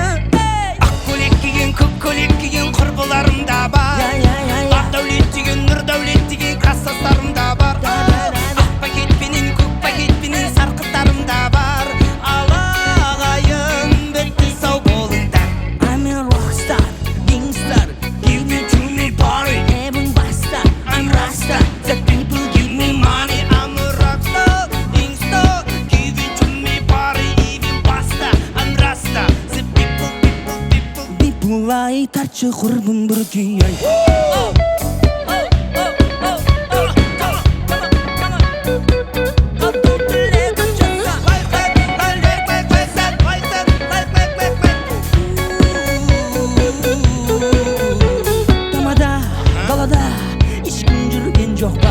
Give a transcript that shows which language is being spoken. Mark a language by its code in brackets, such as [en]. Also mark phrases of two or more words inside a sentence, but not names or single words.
[kk] Ақ көйлек киген, көк көйлек киген құрбыларым да бар. Бақдәулет деген, Нұрдәулет деген кластастарым да бар. Ақ пакетпенен, көк пакетпенен сарқыттарым да бар. Ағайын бітті сау болыңдар. [en] I'm a rockstar, gangster, give me to me party. Even basta, I'm rasta, the people give me money. I'm a rockstar, gangster, give it to me party. Even basta, I'm rasta, the people. [kk] Бипыл-ай, тартшы құрбың бір күй-ай. Тамада, далада, ешкім жүрген жоқ па.